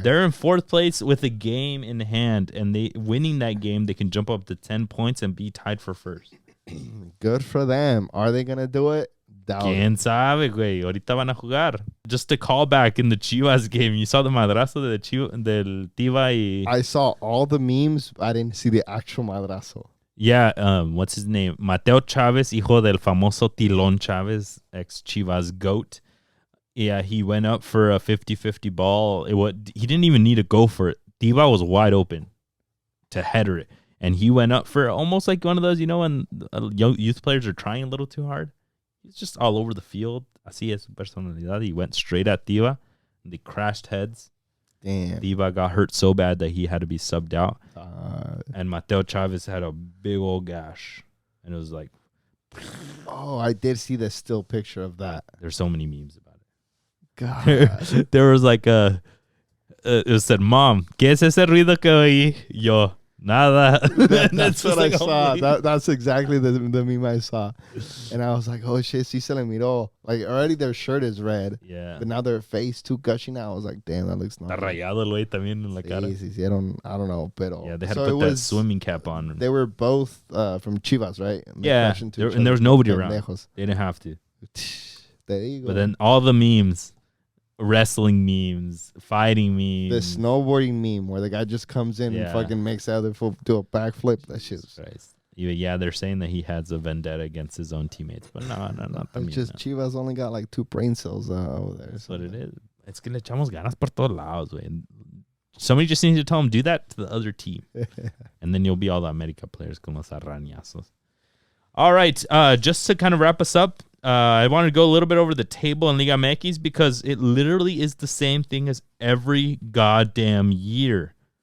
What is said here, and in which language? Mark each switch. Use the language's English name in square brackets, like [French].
[English] They're in 4th place with a game in hand, and they winning that game, they can jump up to 10 points and be tied for first. Good for them. Are they going to do it? [Spanish] ¿Quién sabe, güey? Ahorita van a jugar. [English] Just a callback in the Chivas game. You saw the madrazo del Tiva y... I saw all the memes. I didn't see the actual madrazo. Yeah, what's his name? Mateo Chavez, [Spanish] hijo del famoso Tilón Chavez, [English] ex Chivas GOAT. Yeah, he went up for a 50-50 ball. He didn't even need to go for it. Diva was wide open to header it. And he went up for almost like one of those, when young youth players are trying a little too hard. He's just all over the field. [Spanish] Así es su personalidad. [English] He went straight at Diva. And they crashed heads. Damn. Diva got hurt so bad that he had to be subbed out. And Mateo Chavez had a big old gash. And it was like... Oh, I did see the still picture of that. There's so many memes about it. God. There was like it said, "Mom, [Spanish] ¿qué es ese ruido que oí?" Yo, nada. [English] That's what I saw. That's exactly the meme I saw. And I was like, oh shit, [Spanish] sí se le miró. [English] Like already their shirt is red. Yeah. But now their face too gushing out. I was like, damn, that looks nice. [Spanish] Está rayado el güey también en la cara. [English] Sí, I don't know. Pero, yeah, they had to put that swimming cap on. They were both from Chivas, right? And yeah. And there was nobody around. They didn't have to. There you go. But then all the memes, wrestling memes, fighting memes. The snowboarding meme where the guy just comes in and fucking makes the other foot do a backflip. That shit's Christ. Yeah, they're saying that he has a vendetta against his own teammates. But no, not the just Chivas only got like 2 brain cells over there. That's what it is. [Spanish] Es que le echamos ganas por todos lados, güey. [English] Somebody just needs to tell him, do that to the other team. And then you'll be all the America players [Spanish] con los arañazos. [English] All right, just to kind of wrap us up, I wanted to go a little bit over the table in Liga MX because it literally is the same thing as every goddamn year.